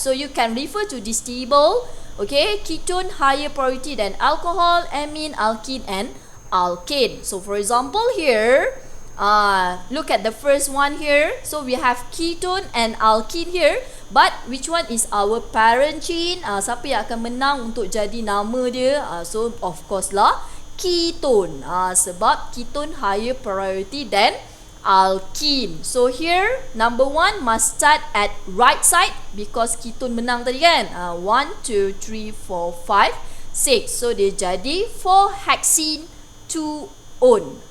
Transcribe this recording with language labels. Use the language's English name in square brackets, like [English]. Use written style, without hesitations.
[English] So you can refer to this table. Okay, ketone higher priority than alcohol, amine, alkene and alkane. So for example here, look at the first one here. So we have ketone and alkene here. But which one is our parent chain? [Malay] Siapa yang akan menang untuk jadi nama dia? [English] So of course lah ketone. Sebab ketone higher priority than alkene. So here number 1 must start at right side because ketone [Malay] menang tadi kan. 1, 2, 3, 4, 5, 6. So dia jadi 4-hexene 2-one.